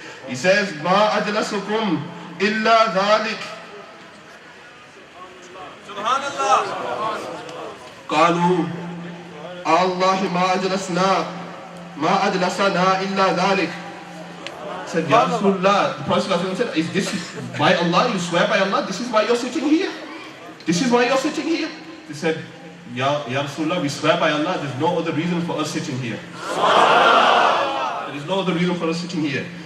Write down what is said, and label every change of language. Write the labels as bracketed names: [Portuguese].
[English] He says [Arabic] ما أجلسكم إلا ذلك. سبحان الله. قالوا الله ما أجلسنا إلا ذلك. [English] Said Ya Rasulullah, the Prophet said, is this by Allah? You swear by Allah? This is why you're sitting here? This is why you're sitting here? They said, Ya Rasulullah, we swear by Allah, there's no other reason for us sitting here. There is no other reason for us sitting here.